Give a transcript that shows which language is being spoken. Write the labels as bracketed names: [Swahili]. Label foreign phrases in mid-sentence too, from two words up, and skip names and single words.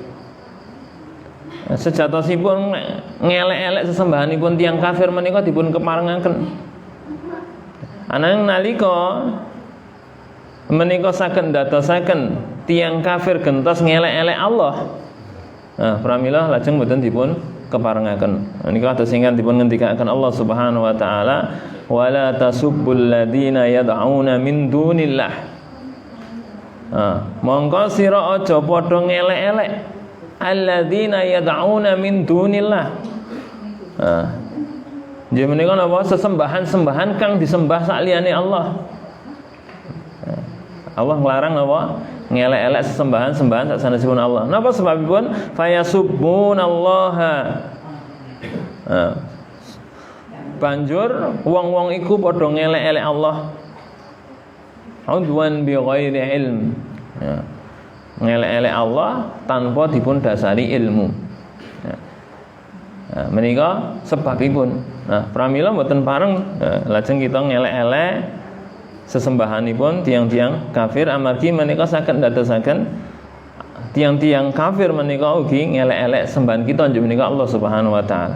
[Javanese] Sejatosipun ngelek-elek sesembahanipun tiyang kafir menika dipun keparengaken. Ananging nalika menika saged ndadosaken tiyang kafir gentos ngelek-elek Allah, nah pramila lajeng boten dipun keparengaken. Menika kados ingkang dipun ngendikaken Allah [Arabic] سبحانه وتعالى, ولا تسبوا الذين يدعون من دون الله. [Javanese] Mongko sira aja padha ngelek-elek [Arabic] الذين يدعون من دون الله. [Javanese] Nggih menika napa sesembahan-sembahan kang disembah saliyane Allah. Allah nglarang napa ngelek-elek sesembahan-sembahan sanesipun Allah. Napa sebabipun? Fayasubbunallaha. Banjur wong-wong iku padha ngelek-elek Allah. [Arabic] عدوا بغير علم. Ya. [Javanese] Ngelek-elek Allah tanpa dipun dasari ilmu. Ya. Nah, menika sebabipun. Nah, pramila mboten pareng lajeng kita ngelek-elek sesembahanipun tiang-tiang kafir amargi menika saged ndadosaken tiang-tiang kafir menika ugi ngelek-elek sembahan kita njuk menika Allah [Arabic] سبحانه وتعالى.